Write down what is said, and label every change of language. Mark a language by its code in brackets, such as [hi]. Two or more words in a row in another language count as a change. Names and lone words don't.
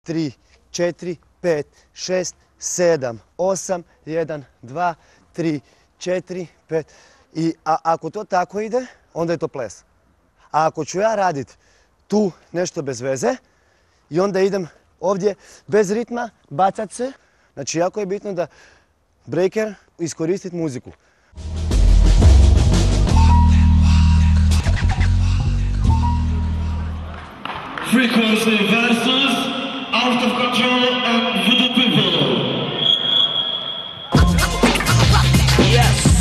[hr] 3, 4, 5, 6, 7, 8, 1, 2, 3, 4, 5. I ako to tako ide, onda je to ples. A ako ću ja raditi tu nešto bez veze i onda idem ovdje bez ritma, bacat se, znači jako je bitno da breaker iskoristiti muziku. [en] Frequency versus Out of Control and Voodoo People. Yes.